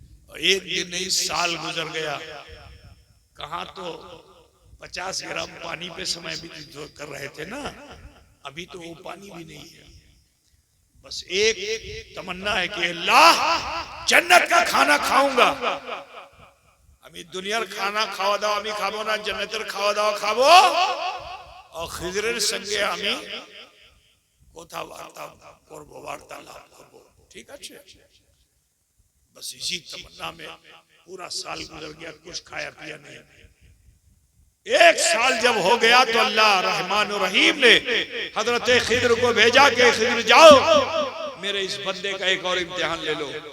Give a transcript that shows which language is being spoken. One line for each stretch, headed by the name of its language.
Hindi: और एक दिन नहीं साल गुजर गया। कहाँ तो 50 ग्राम पानी पे समय व्यतीत कर रहे थे ना, अभी तो वो पानी भी नहीं है। बस एक तमन्ना है कि अल्लाह जन्नत का खाना खाऊंगा।
Bangla: अभी दुनियार खाना खावा दावा আমি খাবো না, জান্নাতের খাওয়া দাওয়া খাবো और खिजरेर संगे আমি কথাবার্তা করব, वार्तालाप করব।
Hindi: ठीक है? बस इसी तमन्ना में पूरा साल गुजर गया, कुछ खाया पिया नहीं। एक साल जब हो गया तो अल्लाह रहमान और रहीम ने हजरत खिद्र को भेजा कि खिद्र जाओ, मेरे इस बंदे का एक और इम्तिहान ले लो।